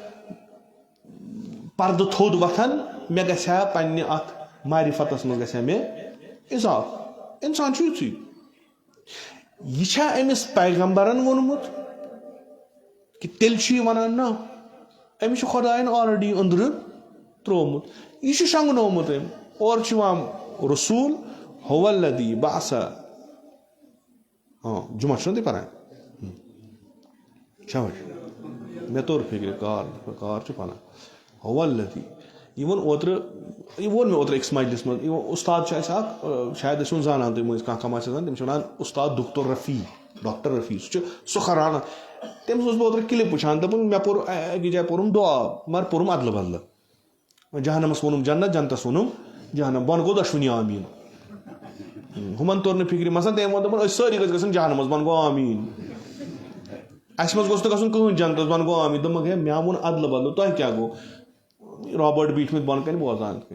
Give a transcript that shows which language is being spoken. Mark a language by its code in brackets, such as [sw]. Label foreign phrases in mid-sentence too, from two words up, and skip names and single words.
[ks] پردٕ تھوٚد وۄتھن مےٚ گژھِ ہا پننہِ اتھ معرفتس منٛز گژھِ ہا مےٚ اضافہٕ انسان چھُ یِتھُے یہِ چھا أمِس پیغمبرن ووٚنمُت کہِ تیٚلہِ چھُ یہِ ونان نہ أمِس چھُ خۄداین آلریڈی أنٛدرٕ ترٛوومُت یہِ چھُ شۄنٛگنومُت أمۍ اورٕ چھُ یِوان رسول [ar] هو الذی بعث [ks] جُمعہ چھُنہ تُہۍ پران مےٚ توٚر فِکرِ کار چھُ پران [ar] هو الذی [ks] یہِ ووٚن مےٚ اوترٕ أکِس مجلس منٛز استاد چھُ اَسہِ اکھ شاید ٲسۍ وُن زانان تُہۍ مٔنٛزۍ کانٛہہ آسہِ آسان تٔمِس چھِ ونان استاد ڈاکٹر رفیع سُہ چھُ سُکھرانا تٔمِس اوسُس بہٕ اوترٕ کِلپ وٕچھان دوٚپُن مےٚ پوٚر أکِس جایہِ پوٚرُم دُعا مگر پوٚرُم ادلہٕ بدلہٕ جہنمس ووٚنُم جنت جنتس ووٚنُم جہنم بۄن گوٚو دۄشوٕنی آمیٖن ہُمن توٚر نہٕ فِکرِ مثلاً تٔمۍ ووٚن دوٚپُن أسۍ سٲری گٔژھۍ گژھن جہنمس بۄن گوٚو آمیٖن اَسہِ منٛز گوٚژھ نہٕ گژھُن کٕہٕنۍ جنتس بۄن گوٚو آمیٖن دوٚپمَکھ ہے مےٚ ووٚن اَدلہٕ بدلہٕ تۄہہِ کیٛاہ گوٚو رابٲٹ بیٖٹھمٕتۍ بۄن کَنہِ بوزان